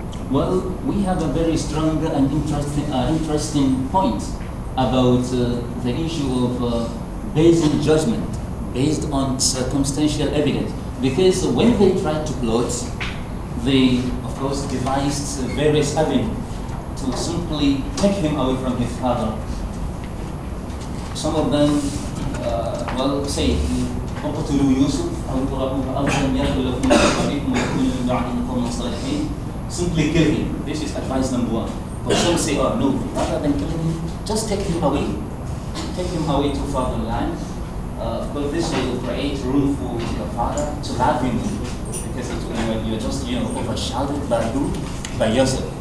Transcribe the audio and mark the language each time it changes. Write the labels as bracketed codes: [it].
[en] Well, we have a very strong and interesting point about the issue of basing judgment based on circumstantial evidence. Because when they tried to plot, they, of course, devised various avenues to simply take him away from his father. Some of them, say, [ar] اقتلوا يوسف أو اضربوه أرضا يخل لكم أبيكم ويكون من بعده قوما صالحين. [en] Simply kill him. This is advice number one. But some say, oh no, rather than killing him, just take him away. Take him away to fatherland. But this will create room for your father to have him, because you're just overshadowed by yourself.